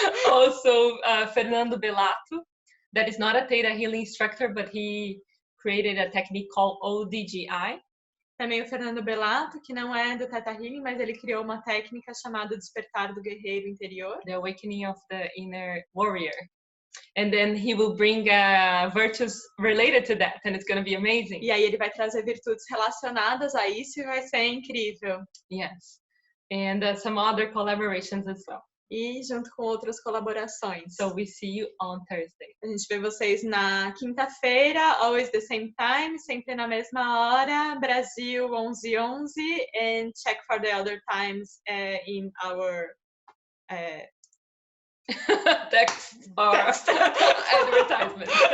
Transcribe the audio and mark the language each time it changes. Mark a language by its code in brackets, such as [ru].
[en] Also, Fernando Bellato, that is not a Theta Healing instructor, but he created a technique called ODGI. [pt] Também o Fernando Belato, que não é do Theta Healing, mas ele criou uma técnica chamada Despertar do Guerreiro Interior. [en] The Awakening of the Inner Warrior. And then he will bring virtues related to that, and it's going to be amazing. [pt] E aí ele vai trazer virtudes relacionadas a isso e vai ser incrível. [en] Yes. And some other collaborations as well. [pt] E junto com outras colaborações. [en] So we see you on Thursday. [pt] A gente vê vocês na quinta-feira, [en] always the same time, [pt] sempre na mesma hora, Brasil 11:11, and check for the other times in our [en] Text or advertisement.